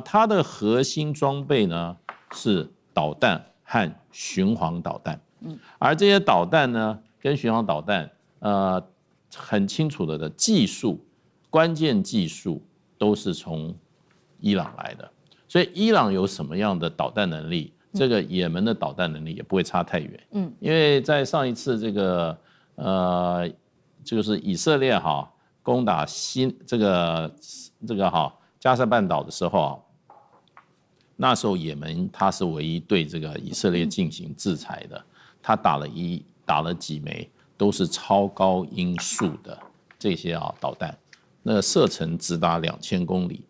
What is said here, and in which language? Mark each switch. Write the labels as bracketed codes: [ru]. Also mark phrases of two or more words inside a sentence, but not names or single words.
[zh] 它的核心裝備呢是導彈和巡航導彈，而這些導彈呢跟巡航導彈，很清楚的技術，關鍵技術都是從伊朗來的。所以伊朗有什麼樣的導彈能力，這個也門的導彈能力也不會差太遠。因為在上一次這個就是以色列攻打加沙半島的時候，那時候也門它是唯一對這個以色列進行制裁的，它打了幾枚都是超高音速的這些導彈，那射程直達2000公里。